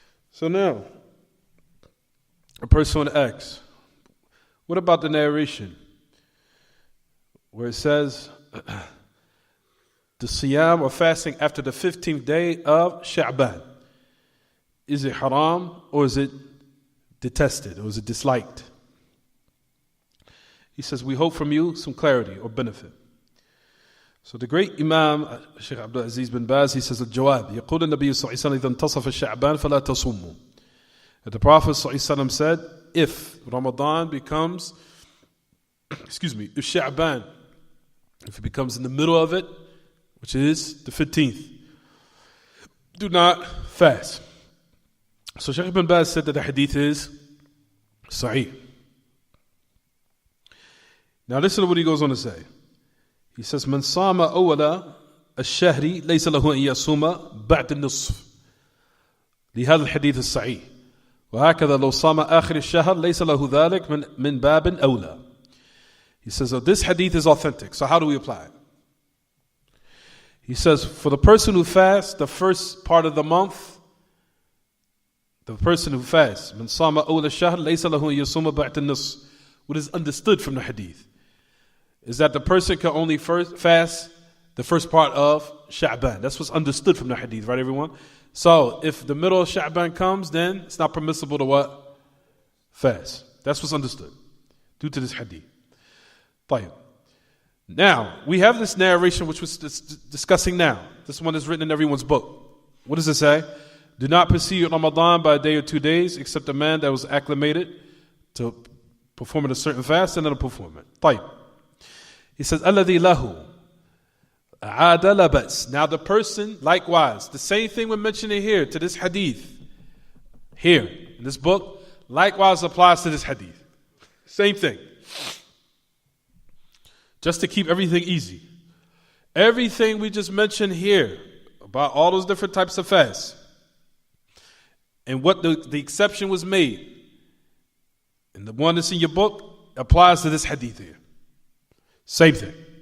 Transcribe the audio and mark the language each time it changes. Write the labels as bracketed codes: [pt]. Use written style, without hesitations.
[en] So now, a person asks, what about the narration where it says the siyam or fasting after the 15th day of Sha'ban? Is it haram or is it detested or is it disliked? He says, we hope from you some clarity or benefit. So the great Imam, Shaykh Abdul-Aziz bin Baz, he says, [ar] الجواب يقول النبي صلى الله عليه وسلم إذا انتصف الشعبان فلا تصوموا. [en] The Prophet صلى الله عليه وسلم said, if Ramadan becomes, if Sha'ban, if it becomes in the middle of it, which is the 15th, do not fast. So Shaykh ibn Baz said that the hadith is sahih. Now listen to what he goes on to say. He says, [ar] من صام أول الشهر ليس له أن يصوم بعد النصف لهذا الحديث الصحيح وهكذا لو صام آخر الشهر ليس له ذلك من باب أولى. [en] He says, this hadith is authentic. So how do we apply it? He says, for the person who fasts the first part of the month, the person who fasts, [ar] من صام أول الشهر ليس له أن يصوم بعد النصف, [en] what is understood from the hadith is that the person can only fast the first part of Sha'ban. That's what's understood from the hadith, right, everyone? So if the middle of Sha'ban comes, then it's not permissible to what? Fast. That's what's understood due to this hadith. [ar] طيب. [en] Now, we have this narration which we're discussing now. This one is written in everyone's book. What does it say? Do not precede Ramadan by a day or 2 days except a man that was acclimated to performing a certain fast and then perform it. [ar] طيب. He says, الَّذِي لَهُ عَادَ لَبَسْ. [en] Now the person, likewise, the same thing we're mentioning here to this hadith, here in this book, likewise applies to this hadith. Same thing. Just to keep everything easy. Everything we just mentioned here about all those different types of fasts and what the exception was made, and the one that's in your book applies to this hadith here. Same thing.